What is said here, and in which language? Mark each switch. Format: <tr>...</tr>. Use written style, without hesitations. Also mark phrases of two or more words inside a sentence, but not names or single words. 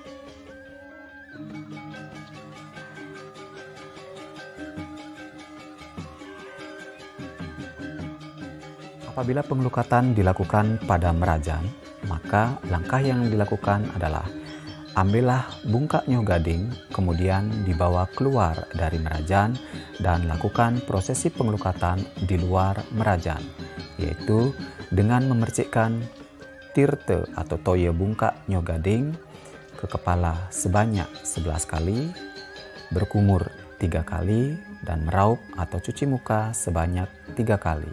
<id>Apabila pengelukatan dilakukan pada merajan, maka langkah yang dilakukan adalah ambillah bungkak</id> <ban>nyoh gading,</ban> <id>kemudian dibawa keluar dari merajan dan lakukan prosesi pengelukatan di luar merajan, yaitu dengan memercikkan tirte atau</id> <ban>toya bungkak nyoh gading</ban> <id>ke kepala sebanyak 11 kali, berkumur 3 kali, dan meraup atau cuci muka sebanyak 3 kali.</id>